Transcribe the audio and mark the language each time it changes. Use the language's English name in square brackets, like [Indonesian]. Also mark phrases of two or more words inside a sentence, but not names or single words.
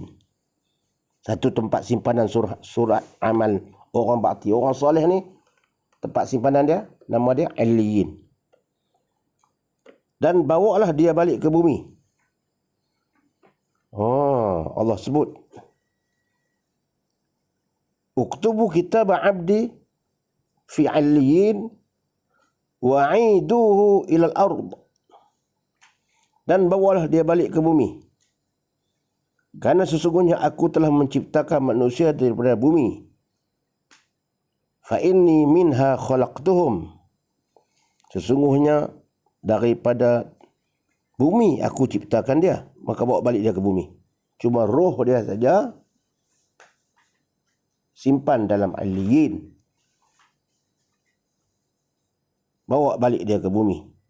[Malay] Satu tempat simpanan surat amal orang bakti. Orang soleh ni, tempat simpanan dia, nama dia illiyin. Dan bawalah dia balik ke bumi. Allah sebut, [Arabic] اكتبوا كتاب عبدي في عليين وأعيدوه إلى الأرض. [Malay] Dan bawalah dia balik ke bumi. Karena sesungguhnya aku telah menciptakan manusia daripada bumi. [Arabic] فإني منها خلقتهم. [Malay] Sesungguhnya daripada bumi aku ciptakan dia. Maka bawa balik dia ke bumi. Cuma roh dia saja simpan dalam illiyin. Bawa balik dia ke bumi.